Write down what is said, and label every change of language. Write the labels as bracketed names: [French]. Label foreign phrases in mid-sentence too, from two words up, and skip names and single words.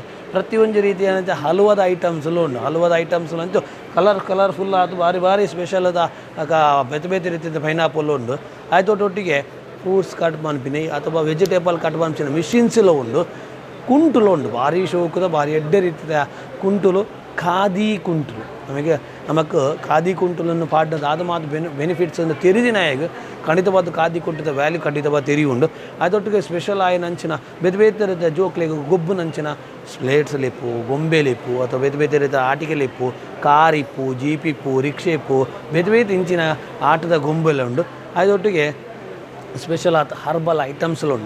[Tulu] ಪ್ರತಿಯೊಂದು ರೀತಿಯ ಹಲವಾದ ಐಟಮ್ಸ್ಲು ಉಂಡು. ಹಲವಾದ ಐಟಮ್ಸ್ಲು ಅಂತೂ ಕಲರ್ಫುಲ್ ಅದು ಭಾರಿ ಭಾರಿ ಸ್ಪೆಷಲ್ ಅದ ಬೇತೆ ಬೇತೆ ರೀತಿಯ ಪೈನಾಪಲ್ ಉಂಡು. ಆಯ್ತೊಟ್ಟೊಟ್ಟಿಗೆ [English] fruits cut [Tulu] ಮನ್ಪಿನಿ ಅಥವಾ [English] vegetable cut [Tulu] ಮನ್ಪಿನ ಮಿಷಿನ್ಸ್ಲು ಉಂಡು. ಕುಂಟುಲು ಉಂಡು, ಭಾರಿ ಶೋಕದ ಭಾರಿ ಎಡ್ಡೆ ರೀತಿಯ ಕುಂಟುಲು, ಖಾದಿ ಕುಂಟುಲು. ನಮಗೆ ಖಾದಿ ಕುಂಟುಲನ್ನು ಪಾಡ್ಡದು ಅದು ಮಾತು ಬೆನಿಫಿಟ್ಸ್ ಅನ್ನು ತೆರಿದಿನಾಗ ಖಂಡಿತವಾದ ಖಾದಿ ಕುಂಟದ ವ್ಯಾಲ್ಯೂ ಖಂಡಿತವಾದ ತೆರಿ ಉಂಡು. ಅದೊಟ್ಟಿಗೆ ಸ್ಪೆಷಲ್ ಆಯ ನಂಚಿನ ಬೇತೆ ಬೇತೆ ರೀತಿಯ ಜೋಕ್ಲೆಗೆ ಗೊಬ್ಬು ನಂಚಿನ ಸ್ಲೇಟ್ಸ್ ಲಿಪ್ಪು, ಗೊಂಬೆ ಲಿಪ್ಪು ಅಥವಾ ಬೇತೆ ಬೇತೆ ರೀತಿಯ ಆಟಿಕೆ ಲಿಪ್ಪು, ಕಾರ್ ಇಪ್ಪು, ಜೀಪ್ ಇಪ್ಪು, ರಿಕ್ಷೆ ಇಪ್ಪು, ಬೇತೆ ಬೇತೆ ಇಂಚಿನ ಆಟದ ಗೊಂಬೆಲ್ಲ ಉಂಡು. ಅದೊಟ್ಟಿಗೆ ಸ್ಪೆಷಲ್ ಆದ ಹರ್ಬಲ್ ಐಟಮ್ಸ್ಲು ಉಂಡು.